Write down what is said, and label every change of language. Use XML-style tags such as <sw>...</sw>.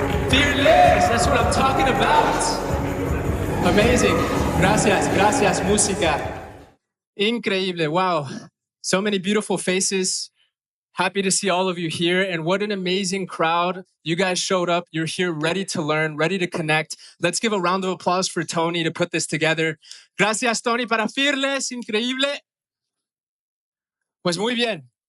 <en>Fearless, that's what I'm talking about. Amazing.</en> <es>Gracias, gracias, música. Increíble. Wow.</es> <en>So many beautiful faces. Happy to see all of you here. And what an amazing crowd. You guys showed up. You're here ready to learn, ready to connect. Let's give a round of applause for Tony to put this together.</en> <es>Gracias, Tony, para Fearless. Increíble. Pues muy bien.</es>